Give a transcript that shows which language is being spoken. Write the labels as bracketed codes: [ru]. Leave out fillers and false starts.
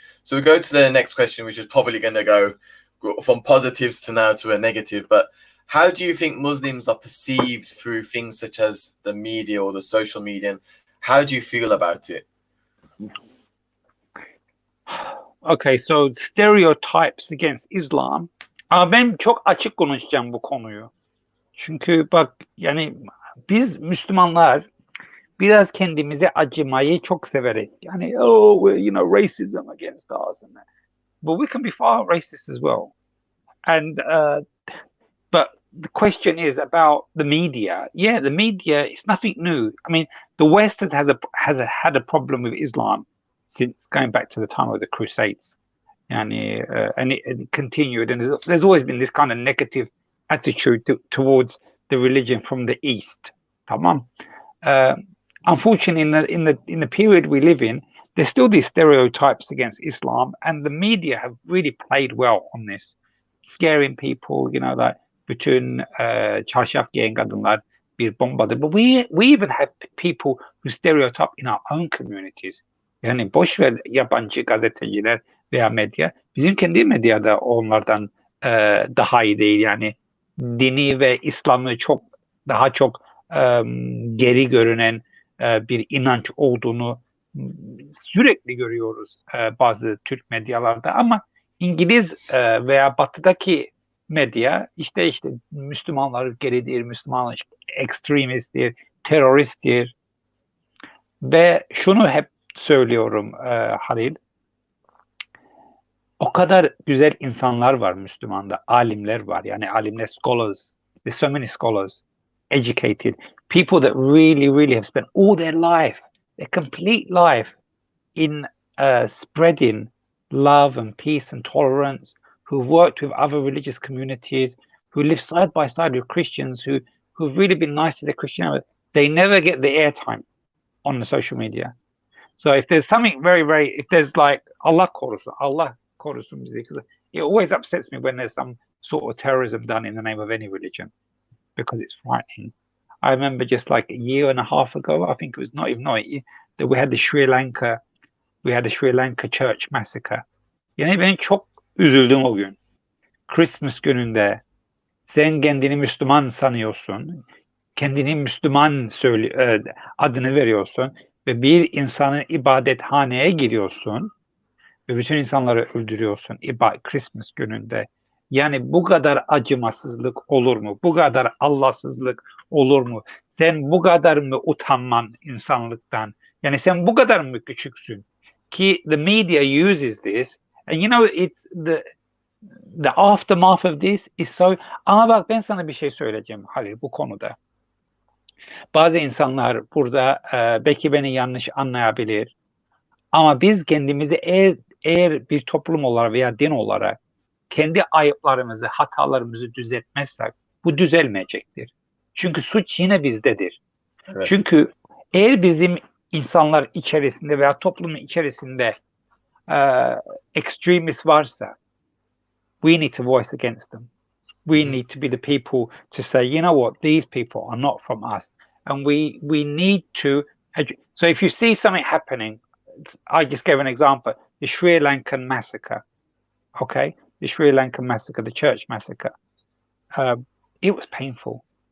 [en] So we go to the next question, which is probably going to go from positives to now to a negative. But how do you think Muslims are perceived through things such as the media or the social media? And how do you feel about it? Okay, so stereotypes against Islam. [tr] Ben çok açık konuşacağım bu konuyu. Çünkü bak, yani biz Müslümanlar biraz kendimize acımayı çok severiz. Yani [en] racism against us and that. But we can be far racist as well. And but the question is about the media. Yeah, the media is nothing new. I mean, the West has had a problem with Islam since going back to the time of the Crusades, and it continued. And there's always been this kind of negative attitude towards the religion from the East. [tr] Tamam. [en] Unfortunately, in the period we live in, there's still these stereotypes against Islam, and the media have really played well on this, scaring people. Like [tr] bütün çarşaf giyen kadınlar bir bombadır. [en] But we even have people who stereotype in our own communities. [tr] Yani boş ver yabancı gazeteciler veya medya. Bizim kendi medyada onlardan daha iyi değil. Yani dini ve İslam'ı daha çok geri görünen bir inanç olduğunu sürekli görüyoruz bazı Türk medyalarda, ama İngiliz veya Batı'daki medya işte Müslümanlar geridir, Müslümanlar ekstremisttir, teröristtir. Ve şunu hep söylüyorum Halil, o kadar güzel insanlar var Müslüman'da, alimler var. Yani alimler, [en] scholars, there's so many scholars, educated, people that really have spent all their life, their complete life in spreading love and peace and tolerance, who've worked with other religious communities, who live side by side with Christians, who've really been nice to their Christianity. They never get the airtime on the social media. So if there's something if there's like [tr] Allah korusun bizi, [en] because it always upsets me when there's some sort of terrorism done in the name of any religion, because it's frightening. I remember just like a year and a half ago, I think it was not even a year, that we had the Sri Lanka church massacre. [tr] Yani ben çok üzüldüm o gün. Christmas gününde sen kendini Müslüman sanıyorsun, kendini Müslüman adını veriyorsun ve bir insanın ibadethaneye giriyorsun ve bütün insanları öldürüyorsun Christmas gününde. Yani bu kadar acımasızlık olur mu? Bu kadar Allahsızlık olur mu? Sen bu kadar mı utanman insanlıktan? Yani sen bu kadar mı küçüksün? [en] Ki the media uses this, and you know it's the aftermath of this is so. [tr] Ama bak, ben sana bir şey söyleyeceğim Halil bu konuda. Bazı insanlar burada belki beni yanlış anlayabilir, ama biz kendimizi eğer bir toplum olarak veya din olarak kendi ayıplarımızı, hatalarımızı düzeltmezsek bu düzelmeyecektir. Çünkü suç yine bizdedir. Evet. Çünkü eğer bizim insanlar içerisinde veya toplumun içerisinde extremist varsa, [en] we need to voice against them. We need to be the people to say, you know what, these people are not from us. And we need to, so if you see something happening, I just gave an example, the Sri Lankan massacre, okay? The Sri Lankan massacre, the church massacre. It was painful.